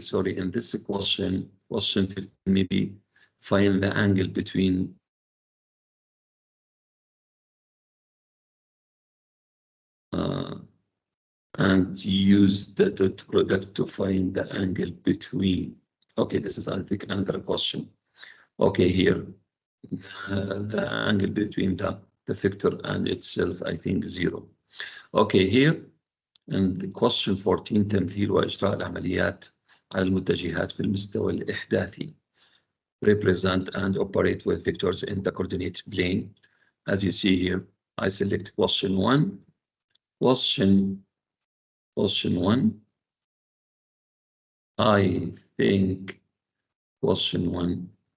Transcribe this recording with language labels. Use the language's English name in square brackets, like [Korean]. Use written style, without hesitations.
[English] Sorry, in this question 15, maybe find the angle between and use the dot product to find the angle between. Okay, this is, I think, another question. Okay, here the angle between the vector and itself, I think 0. Okay, here and the question 14 [Arabic] تمثيل وإجراء العمليات على المتجهات في المستوى الإحداثي. [English] Represent and operate with vectors in the coordinate plane. As you see here, I select question 1. Question 1. I think question 1